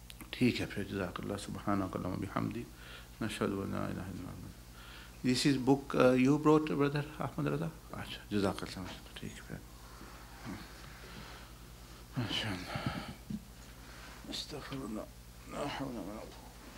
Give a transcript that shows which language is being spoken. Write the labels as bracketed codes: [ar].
[ur] ٹھیک ہے پھر [ar] جزاک اللہ سبحانک اللہم بحمدک نشہد ان لا الہ الا انت. [en] This is book you brought, brother Ahmad Raza? [ur] اچھا جزاک اللہ. ٹھیک ہے پھر [ar] ماشاء اللہ. استغفر اللہ. لا حول ولا قوة